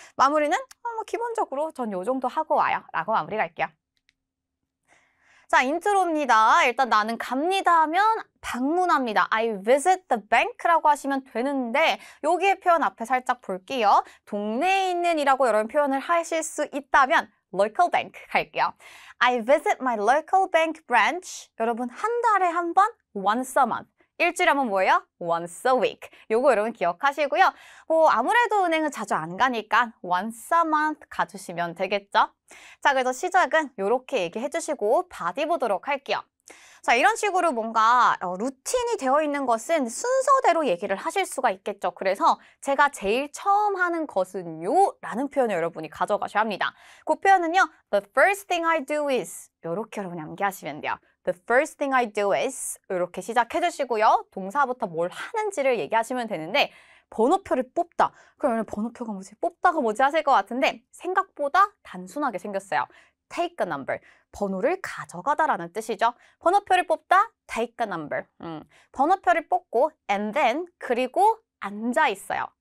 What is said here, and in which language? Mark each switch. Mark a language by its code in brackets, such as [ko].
[ko] 마무리는 뭐 기본적으로 전 요 정도 하고 와요 라고 마무리 갈게요. 자, 인트로입니다. 일단 나는 갑니다 하면 방문합니다. [en] I visit the bank [ko] 라고 하시면 되는데 여기에 표현 앞에 살짝 볼게요. 동네에 있는 이라고 여러분 표현을 하실 수 있다면 local bank 갈게요. [en] I visit my local bank branch. [ko] 여러분 한 달에 한 번 [en] once a month. [ko] 일주일에 한 번 뭐예요? [en] once a week. [ko] 요거 여러분 기억하시고요. 아무래도 은행은 자주 안 가니까 [en] once a month [ko] 가주시면 되겠죠? 자, 그래서 시작은 이렇게 얘기해 주시고 바디 보도록 할게요. 자, 이런 식으로 뭔가 루틴이 되어 있는 것은 순서대로 얘기를 하실 수가 있겠죠. 그래서 제가 제일 처음 하는 것은요 라는 표현을 여러분이 가져가셔야 합니다. 그 표현은요. [en] The first thing I do is [ko] 이렇게 여러분이 암기하시면 돼요. [en] The first thing I do is [ko] 이렇게 시작해 주시고요. 동사부터 뭘 하는지를 얘기하시면 되는데 번호표를 뽑다. 그러면 번호표가 뭐지? 뽑다가 뭐지 하실 것 같은데 생각보다 단순하게 생겼어요. [en] Take a number. [ko] 번호를 가져가다라는 뜻이죠. 번호표를 뽑다. [en] Take a number. [ko] 번호표를 뽑고 [en] and then [ko] 그리고 앉아 있어요.